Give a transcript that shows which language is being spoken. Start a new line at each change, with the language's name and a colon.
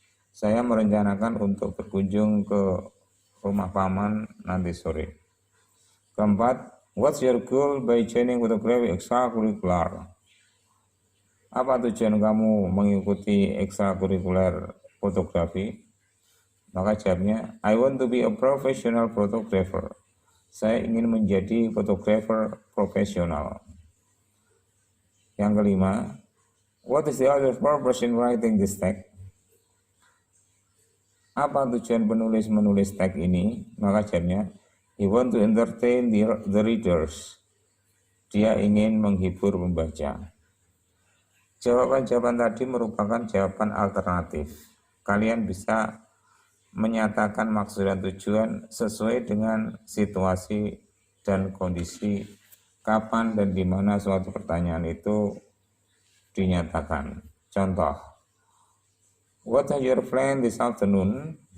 Indonesian: Saya merencanakan untuk berkunjung ke rumah paman nanti sore.
English: Keempat, what's your goal by joining photography extracurricular?
Indonesian: Apa tujuan kamu mengikuti ekstrakurikuler fotografi? Maka jawabnya,
English: I want to be a professional photographer.
Indonesian: Saya ingin menjadi fotografer profesional. Yang kelima,
English: what is the other purpose in writing this text?
Indonesian: Apa tujuan penulis menulis teks ini? Maka jawabnya,
English: he want to entertain the readers.
Indonesian: Dia ingin menghibur pembaca. Jawaban-jawaban tadi merupakan jawaban alternatif. Kalian bisa menyatakan maksud dan tujuan sesuai dengan situasi dan kondisi kapan dan di mana suatu pertanyaan itu dinyatakan.
English: Contoh, what are your plans this afternoon?